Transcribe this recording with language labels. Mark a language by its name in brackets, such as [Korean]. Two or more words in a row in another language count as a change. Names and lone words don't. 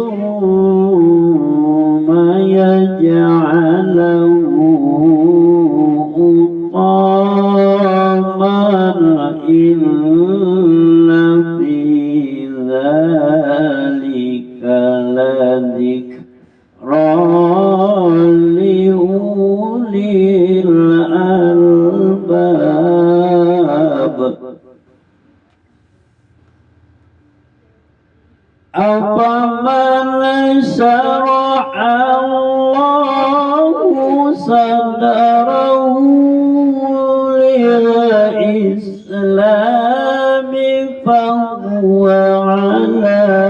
[Arabic] ثم يجعله حطاما إن في ذلك لذكرى لأولي الألباب. أفمن شرح الله صدره للإسلام فهو على